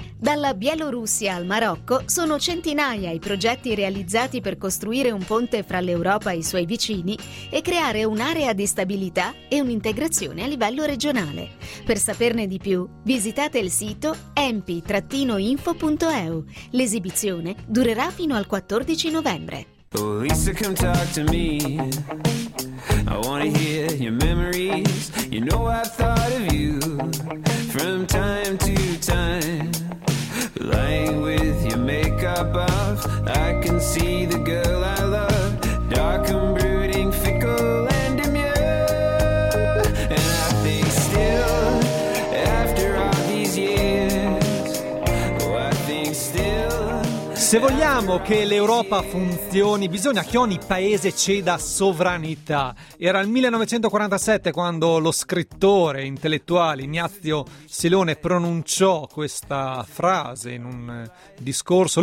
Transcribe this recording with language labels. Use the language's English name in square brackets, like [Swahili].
[Italian] Dalla Bielorussia al Marocco sono centinaia i progetti realizzati per costruire un ponte fra l'Europa e i suoi vicini e creare un'area di stabilità e un'integrazione a livello regionale. Per saperne di più, visitate il sito empi-info.eu. L'esibizione durerà fino al 14 novembre. [English] Lisa, come talk to me. I wanna hear your memories. You know I thought of you from time to time. Lying with your makeup off, I can see the girl I love. Dark and brooding, fickle and demure. And I think still, after all these years. Oh, I think still. [Italian] Se vogliamo che l'Europa funzioni, bisogna che ogni paese ceda sovranità. Era il 1947 quando lo scrittore intellettuale Ignazio Silone pronunciò questa frase in un discorso.